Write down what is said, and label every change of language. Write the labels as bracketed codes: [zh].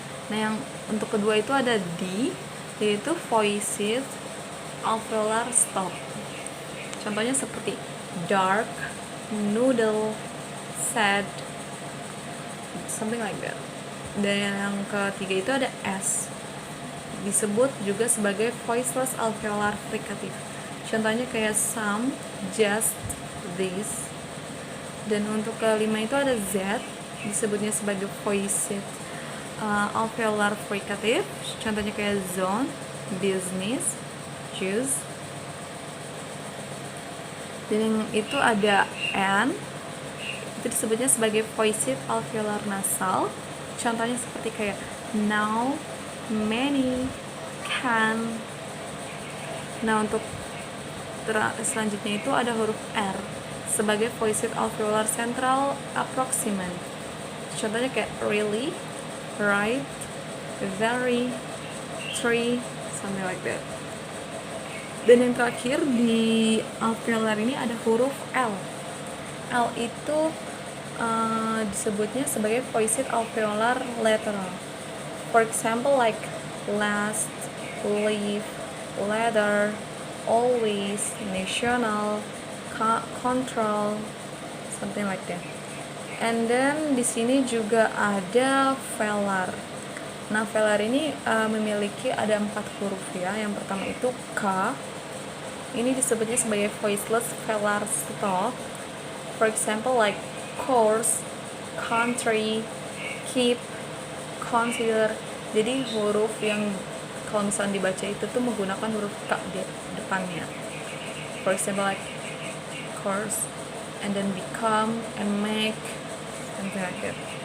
[id] Nah, yang untuk kedua itu ada D, yaitu voiced alveolar stop. Contohnya seperti dark, noodle, sad, [en] something like that. [id] Dan yang ketiga itu ada S, disebut juga sebagai voiceless alveolar fricative. Contohnya kayak some, just, this. Dan untuk kelima itu ada Z, disebutnya sebagai voiced alveolar fricative. Contohnya kayak zone, business, juice. Dan yang itu ada N, itu disebutnya sebagai voiced alveolar nasal. Contohnya seperti kayak now, many, can. Nah, untuk selanjutnya itu ada huruf R sebagai voiced alveolar central approximant. Contohnya kayak really, right, very, three, [en] something like that. [id] Dan yang terakhir di alveolar ini ada huruf L. L itu disebutnya sebagai voiced alveolar lateral. [en] For example, like last, leave, leather, always, national, control, something like that. And then [id] di sini juga ada velar. Nah, velar ini memiliki ada 4 huruf ya. Yang pertama itu K. Ini disebutnya sebagai voiceless velar stop. [en] For example, like course, country, keep, consider. [id] Jadi huruf yang kalau misalnya dibaca itu tuh menggunakan huruf K di depannya. [en] For example, like course, and then become, and make, something like that.